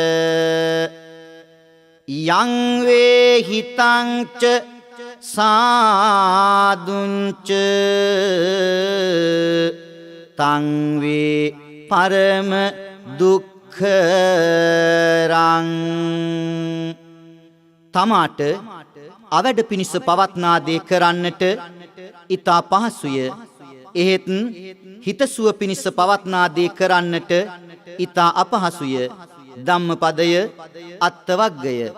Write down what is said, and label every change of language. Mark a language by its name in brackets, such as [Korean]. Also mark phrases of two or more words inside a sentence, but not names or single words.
[Pali] यं वे हितं च साधुञ्च तं वे परम दुःखरं [Sinhala] තමාට අවැඩ පිණිස පවත්නා දේ කරන්නට ඊතා පහසුය. එහෙත් හිතසුව පිණිස පවත්නා දේ කරන්නට ඊතා අපහසුය. ධම්මපදය අත්වග්ගය.